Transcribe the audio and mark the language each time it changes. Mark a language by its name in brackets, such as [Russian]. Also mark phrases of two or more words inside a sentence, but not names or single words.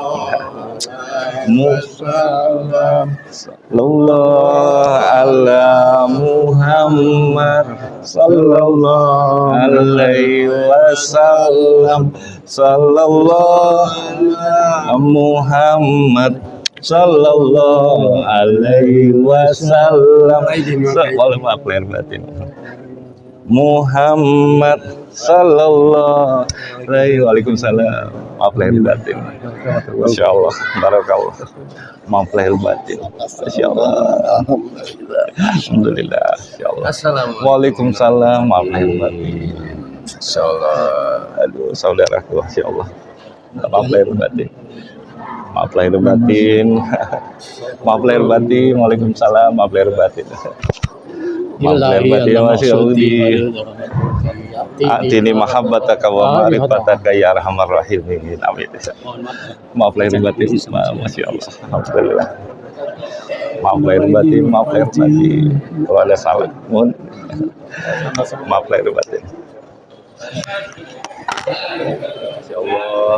[Arabic] مسلم صلى الله على محمد صلى الله عليه وسلم صلى الله محمد صلى الله عليه وسلم. [Indonesian] Maaf lahir batin. [Arabic] محمد صلى الله عليه وعليكم السلام. [Indonesian] Maaf lahir batin. [Arabic] ما شاء الله، بارك الله. [Indonesian] Maaf lahir batin. [Arabic] ما شاء الله. الحمد لله. ما شاء الله. السلام عليكم. وعليكم السلام. [Indonesian] Maaf lahir batin. Masyaallah. Aduh, saudaraku, masyaallah. Maaf lahir batin. Maaf lahir batin. Maaf lahir batin. Waalaikumsalam. Maaf lahir batin. Maaf lahir batin. Masyaallah. [Arabic] آتني محبتك ومعرفتك يا أرحم الراحمين. [Indonesian] Amin. Maaf lahir batin. [Arabic] ما شاء الله. الحمد لله. [Indonesian] Maaf lahir batin. Maaf lahir batin. Kalau ada salah, mohon maaf lahir batin. Masyaallah.